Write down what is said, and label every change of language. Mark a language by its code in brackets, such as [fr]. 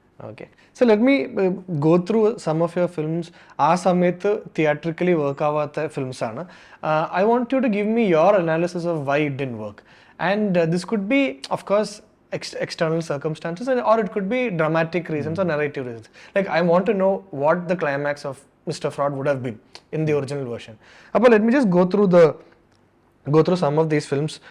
[en] Okay, so let me go through some of your films. [ml] ആ സമയത്ത് theatrically work ആവാത്ത films ആണ്. [en] I want you to give me your analysis of why it didn't work. And this could be, of course, external circumstances, or it could be dramatic reasons or narrative reasons. Like, I want to know what the climax of Mr. Fraud would have been in the original version. But let me just go through some of these films.